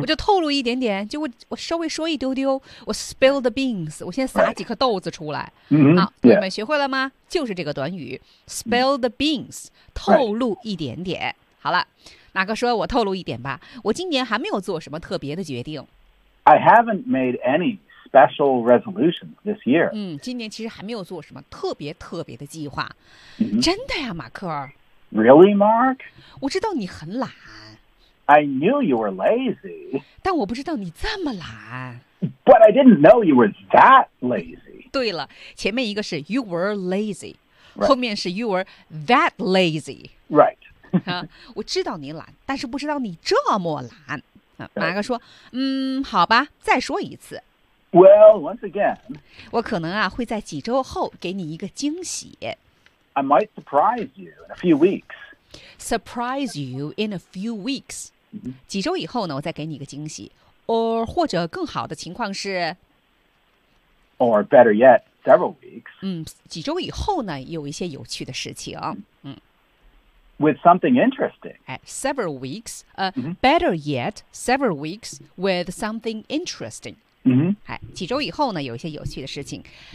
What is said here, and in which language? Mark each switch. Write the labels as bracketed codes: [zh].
[zh] 我就透露一点点，就我稍微说一丢丢，我 spill the beans， 我先撒几颗豆子出来。 [en] Right. [zh] 好， [en] yeah. [zh] 你们学会了吗？就是这个短语 spill the beans， 透露一点点。 [en] Right. [zh] 好了，马哥说，我透露一点吧。我今年还没有做什么特别的决定。 [en] I haven't made any special resolutions this year. [zh] 今年其实还没有做什么特别特别的计划。 Mm-hmm. 真的呀，马克。 [en] Really, Mark? [zh] 我知道你很懒。 [en] I knew you were lazy. [zh] 但我不知道你这么懒。 [en] But I didn't know you were that lazy. [zh] 对了，前面一个是 [en] you were lazy,、 right. [zh] 后面是 [en] you were that lazy. Right. [zh] 我知道你懒，但是不知道你这么懒。马哥说，好吧，再说一次。 [en] Well, once again. [zh] 我可能啊会在几周后给你一个惊喜。 [en] I might surprise you in a few weeks. Surprise you in a few weeks.、 Mm-hmm. [zh] 几周以后呢，我再给你一个惊喜。Or 或者更好的情况是。 [en] Or better yet, several weeks. [zh] 几周以后呢，有一些有趣的事情。 [en] With something interesting. Several weeks.、better yet, several weeks with something interesting.、 [zh] 几周以后呢，有一些有趣的事情。